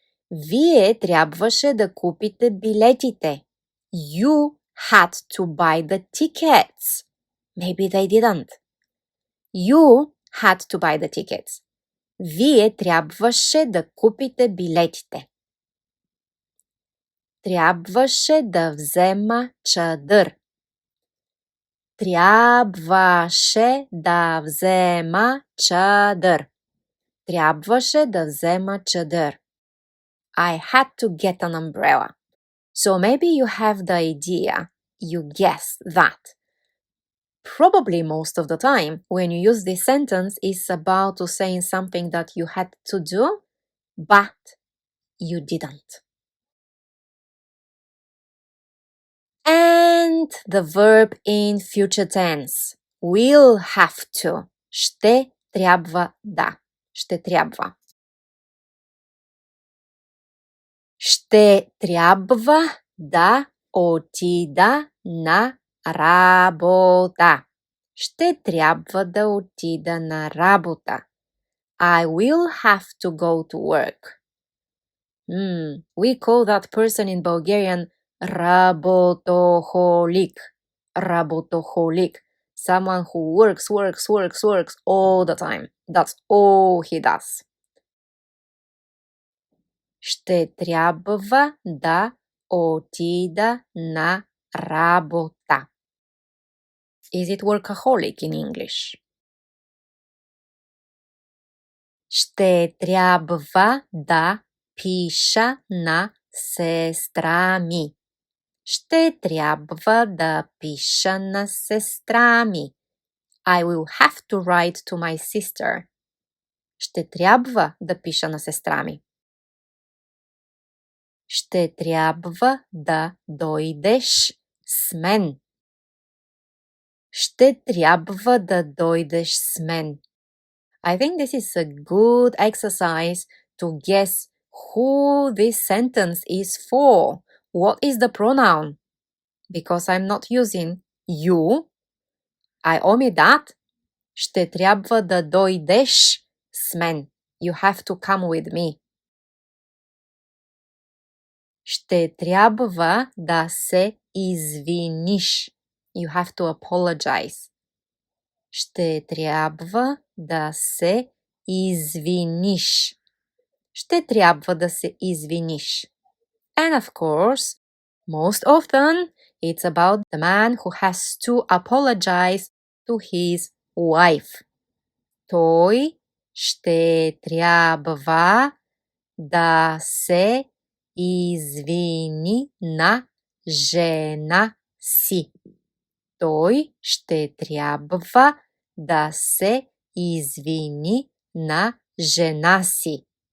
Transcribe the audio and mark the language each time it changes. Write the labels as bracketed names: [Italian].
[Bulgarian] Вие трябваше да купите билетите. [English] You had to buy the tickets. Maybe they didn't. You had to buy the tickets. [Bulgarian] Вие трябваше да купите билетите. Трябваше да взема чадър. Трябваше да взема чадър. Трябваше да взема чадър. [English] I had to get an umbrella. So maybe you have the idea, you guess that. Probably most of the time, when you use this sentence, it's about to saying something that you had to do, but you didn't. And the verb in future tense. Will have to. [Bulgarian] Ще трябва да. Ще трябва. Ще трябва да отида на работа. Ще трябва да отида на работа. [English] I will have to go to work. We call that person in Bulgarian работохолик. [Bulgarian] Работохолик. [English] Someone who works all the time. That's all he does. [Bulgarian] Ще трябва да отида на работа. [English] Is it workaholic in English? [Bulgarian] Ще трябва да пиша на сестра ми. Ще трябва да пиша на сестра ми. [English] I will have to write to my sister. [Bulgarian] Ще трябва да пиша на сестра ми. Ще трябва да дойдеш с мен. Ще трябва да дойдеш с мен. [English] I think this is a good exercise to guess who this sentence is for. What is the pronoun? Because I'm not using you, I omit that. [Bulgarian] Ще трябва да дойдеш с мен. [English] You have to come with me. [Bulgarian] Ще трябва да се извиниш. [English] You have to apologize. [Bulgarian] Ще трябва да се извиниш. Ще трябва да се извиниш. [English] And of course, most often, it's about the man who has to apologize to his wife. [Bulgarian] Той ще трябва да се извини на жена си. Той ще трябва да се извини на жена си.